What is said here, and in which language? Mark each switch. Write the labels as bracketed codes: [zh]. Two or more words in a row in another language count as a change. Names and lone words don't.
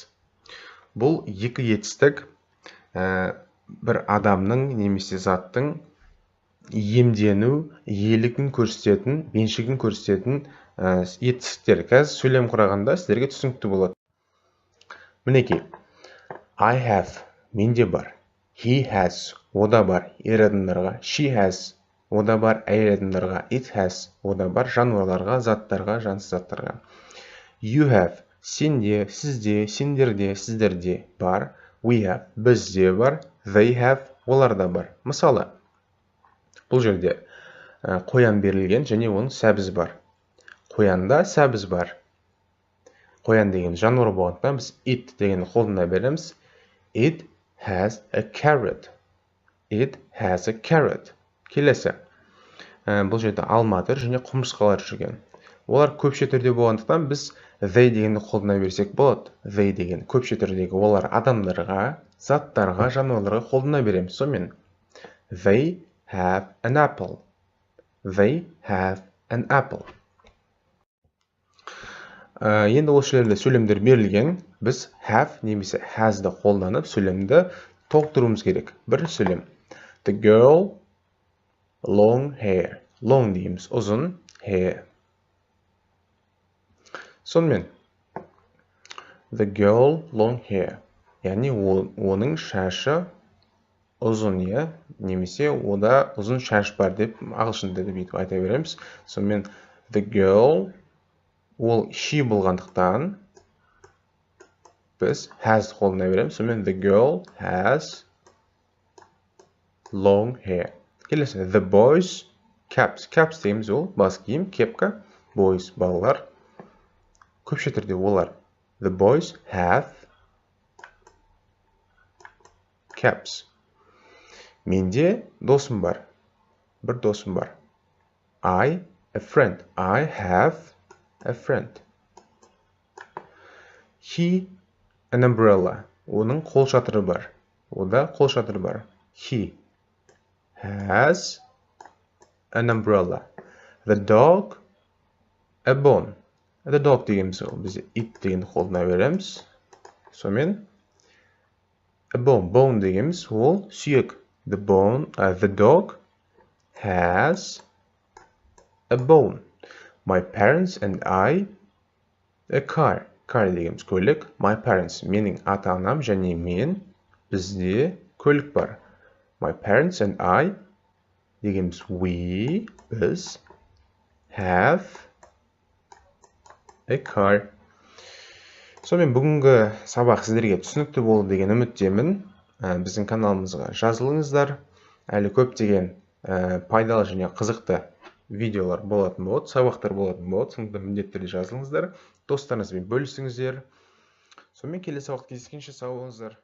[kk] Бұл екі етістік бір адамның немесе заттың иемдену, иелігін көрсететін, меншігін көрсететін етістіктер. Қазір сөйлем құрағанда сіздерге түсінікті болады. Мінекей, [en] I have, [kk] менде бар. [en] He has, [kk] ода бар, ер адамдарға. [en] She has, [kk] ода бар, әйел адамдарға. [en] It has, [kk] ода бар, жануарларға, заттарға, жансыз заттарға. [en] You have, [kk] сенде, сізде, сендерде, сіздерде бар. [en] We have, [kk] бізде бар. [en] They have, [kk] оларда бар. Мысалы, бұл жерде қоян берілген және оның сәбіз бар. Қоянда сәбіз бар. Қоян деген жануар болғандықтан біз it дегенді қолдана береміз. [en] It has a carrot. It has a carrot. [kk] Келесі. Бұл жерде алма тұр және құмырсқалар жүрген. Олар көпше түрде болғандықтан біз they дегенді қолдана берсек болады. They деген көпше түрдегі олар адамдарға, заттарға, жануарларға қолдана береміз. [en] Сонымен they have an apple. They have an apple. [kk] Енді осы жерде сөйлемдер берілген. Біз have немесе has'ды қолданып сөйлемді толықтыруымыз керек. Бір сөйлем. [en] The girl long hair. Long [kk] дейміз, ұзын, [en] hair. Сонымен the girl long hair. [kk] Яғни оның шашы ұзын, немесе ода ұзын шаш бар деп ағылшын тілінде бүйтіп айта береміз. [en] Сонымен the girl, [kk] ол she болғандықтан біз has қолдана береміз. [en] Сонымен the girl has long hair. [kk] Келесі, [en] the boys caps. Caps [kk] дейміз, ол бас киім, кепка. Boys, балалар. Көпше түрде олар. [en] The boys have caps. [kk] Менде досым бар. Бір досым бар. [en] I have a friend. He an umbrella. [kk] Оның қол шатыры бар. Ода қол шатыры бар. [en] He has an umbrella. The dog a bone. The dog [kk] дегеніміз ол. Біз it дегенді қолдана береміз. [en] Сонымен a bone. [kk] Bone дегеніміз ол сүйек. [en] The dog has a bone. My parents and I a car. [kk] Car дегеніміз көлік. [en] My parents, [kk] менің ата-анам және мен, бізде көлік бар. [en] My parents and I дегеніміз we, біз, have a car. [kk] Сонымен бүгінгі сабақ сіздерге түсінікті болды деген үміттемін. Біздің каналымызға жазылыңыздар. Әлі көптеген пайдалы және қызықты видеолар болатын болады, сабақтар болатын болады. Сондықтан міндетті түрде жазылыңыздар. Достарыңызбен бөлісіңіздер. Сонымен келесі сабақта кездескенше сау болыңыздар.